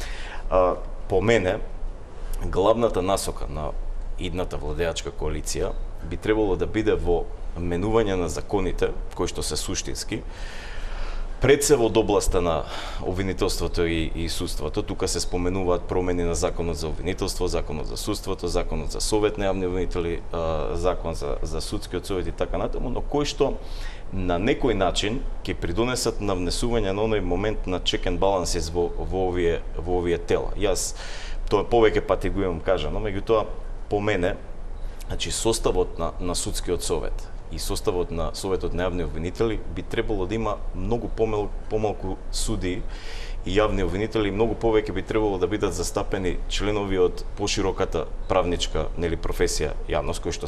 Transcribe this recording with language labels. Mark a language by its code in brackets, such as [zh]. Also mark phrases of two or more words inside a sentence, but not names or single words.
[mk] По мене, главната насока на идната владеачка коалиција би требало да биде во менување на законите, кои што се суштински, пред се од областа на обвинителството и судството. Тука се споменуваат промени на законот за обвинителство, законот за судството, законот за совет на јавни обвинители, закон за судскиот совет и така натаму, но кои што на некој начин ќе придонесат на внесување на оној момент на [en] check and balances [mk] во овие тела. Јас тоа повеќе пати го имам кажано, меѓутоа по мене, значи составот на судскиот совет и составот на советот на јавни обвинители би требало да има многу помалку судии и јавни обвинители, многу повеќе би требало да бидат застапени членови од пошироката правничка професија јавност, кои што